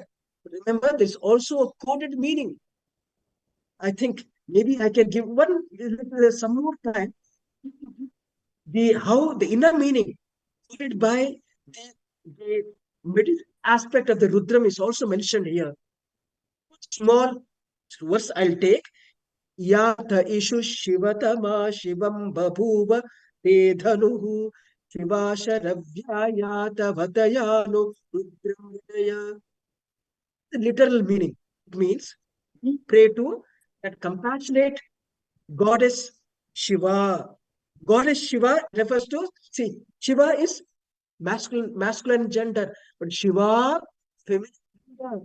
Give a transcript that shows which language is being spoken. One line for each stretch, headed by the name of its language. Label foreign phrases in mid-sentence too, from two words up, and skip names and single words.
English: Remember, there is also a coded meaning. I think maybe I can give some more time. How the inner meaning coded by the middle aspect of the Rudram is also mentioned here. Small verse I'll take.
Sanskrit: Yatha ishu shivatama shivam babhuva te dhanuhu shivasharavyayata vatayano rudram vidaya.
English: The literal meaning. It means we pray to that compassionate goddess Shiva. Goddess Shiva refers to, see, Shiva is masculine gender, but Shiva, feminine gender.